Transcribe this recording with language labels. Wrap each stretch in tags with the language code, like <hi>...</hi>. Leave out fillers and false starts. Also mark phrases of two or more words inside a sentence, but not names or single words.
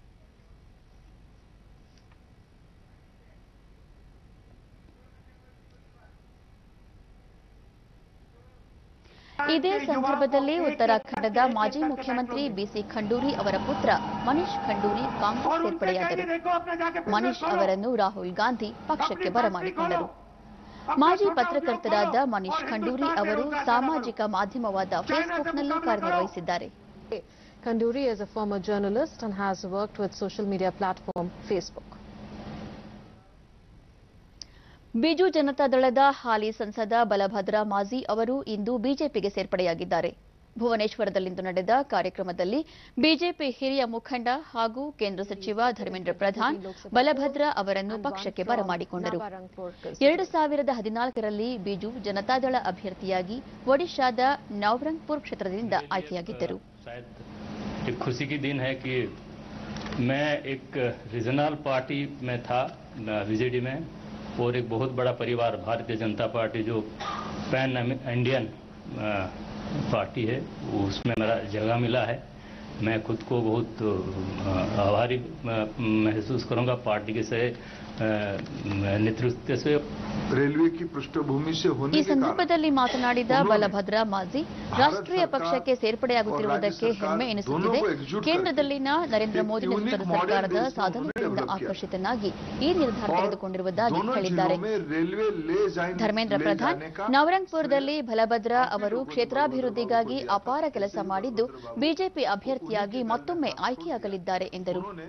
<kn>ಇದೇ ಸಂದರ್ಭದಲ್ಲಿ ಉತ್ತರಾಖಂಡದ ಮಾಜಿ ಮುಖ್ಯಮಂತ್ರಿ ಬಿಸಿ ಖಂಡೂರಿ ಅವರ ಪುತ್ರ ಮನೀಶ್ ಖಂಡೂರಿ ಕಾಂಗ್ರೆಸ್ ಸೇರ್ಪಡೆಯಾದರು. ಮನೀಶ್ ಅವರನ್ನು ರಾಹುಲ್ ಗಾಂಧಿ ಪಕ್ಷಕ್ಕೆ ಬರಮಾಡಿಕೊಂಡರು. ಮಾಜಿ ಪತ್ರಕರ್ತರಾದ ಮನೀಶ್ ಖಂಡೂರಿ ಅವರು ಸಾಮಾಜಿಕ ಮಾಧ್ಯಮವಾದ ಫೇಸ್ಬುಕ್ನಲ್ಲೂ ಕಾರ್ಯನಿರ್ವಹಿಸಿದ್ದಾರೆ.</kn> <en>Khanduri is a former journalist and has worked with social media platform Facebook.</en> <kn>ಬಿಜು ಜನತಾದಳದ ಹಾಲಿ ಸಂಸದ ಬಲಭದ್ರ ಮಾಝಿ ಅವರು ಇಂದು ಬಿಜೆಪಿಗೆ ಸೇರ್ಪಡೆಯಾಗಿದ್ದಾರೆ. ಭುವನೇಶ್ವರದಲ್ಲಿಂದು ನಡೆದ ಕಾರ್ಯಕ್ರಮದಲ್ಲಿ ಬಿಜೆಪಿ ಹಿರಿಯ ಮುಖಂಡ ಹಾಗೂ ಕೇಂದ್ರ ಸಚಿವ ಧರ್ಮೇಂದ್ರ ಪ್ರಧಾನ್ ಬಲಭದ್ರ ಅವರನ್ನು ಪಕ್ಷಕ್ಕೆ ಬರಮಾಡಿಕೊಂಡರು. 2014ರಲ್ಲಿ ಬಿಜು ಜನತಾದಳ ಅಭ್ಯರ್ಥಿಯಾಗಿ ಒಡಿಶಾದ ನವರಂಗ್ಪುರ್ ಕ್ಷೇತ್ರದಿಂದ ಆಯ್ಕೆಯಾಗಿದ್ದರು.</kn> <hi>खुशी की दिन है कि मैं एक</hi> <en>regional party</en> <hi>में था बीजेडी में और एक बहुत बड़ा परिवार भारतीय जनता पार्टी जो</hi> <en>pan Indian party</en> <hi>है उसमें मेरा जगह मिला है. मैं खुद को बहुत आभारी महसूस करूंगा पार्टी के से नेतृत्व से. रेलवे की पृष्ठभूमि से होने</hi> <kn>ಈ ಸಂದರ್ಭದಲ್ಲಿ ಮಾತನಾಡಿದ ಬಲಭದ್ರ ಮಾಝಿ, ರಾಷ್ಟ್ರೀಯ ಪಕ್ಷಕ್ಕೆ ಸೇರ್ಪಡೆಯಾಗುತ್ತಿರುವುದಕ್ಕೆ ಹೆಮ್ಮೆ ಎನಿಸುತ್ತಿದೆ. ಕೇಂದ್ರದಲ್ಲಿನ ನರೇಂದ್ರ ಮೋದಿ ನೇತೃತ್ವದ ಸರ್ಕಾರದ ಸಾಧನೆಗಳಿಂದ ಆಕರ್ಷಿತನಾಗಿ ಈ ನಿರ್ಧಾರ ತೆಗೆದುಕೊಂಡಿರುವುದಾಗಿ ಹೇಳಿದ್ದಾರೆ. ಧರ್ಮೇಂದ್ರ ಪ್ರಧಾನ್ ನವರಂಗ್ಪುರದಲ್ಲಿ ಬಲಭದ್ರ ಅವರು ಕ್ಷೇತ್ರಾಭಿವೃದ್ಧಿಗಾಗಿ ಅಪಾರ ಕೆಲಸ ಮಾಡಿದ್ದು ಬಿಜೆಪಿ ಅಭ್ಯರ್ಥಿಯಾಗಿ ಮತ್ತೊಮ್ಮೆ ಆಯ್ಕೆಯಾಗಲಿದ್ದಾರೆ ಎಂದರು.</kn>